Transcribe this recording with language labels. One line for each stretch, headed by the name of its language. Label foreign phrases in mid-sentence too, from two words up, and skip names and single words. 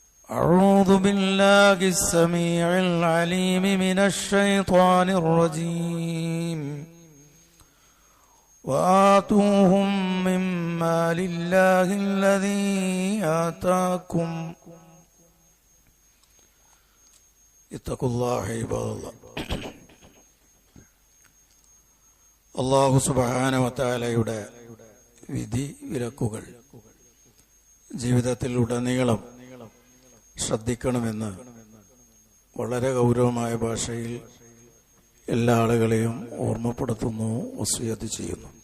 Arabic: أعوذ بالله السميع العليم من الشيطان الرجيم وآتوهم مما لله الذي آتاكم اتقوا الله عباد الله.
Malayalam: അല്ലാഹു
Arabic: سبحانه وتعالى
Malayalam: വിധി വിലക്കുകൾ ജീവിതത്തിൽ ഉടനീളം ശ്രദ്ധിക്കണമെന്ന് വളരെ ഗൗരവമായ ഭാഷയിൽ എല്ലാ ആളുകളെയും ഓർമ്മപ്പെടുത്തുന്നു, വസിയത്ത് ചെയ്യുന്നു.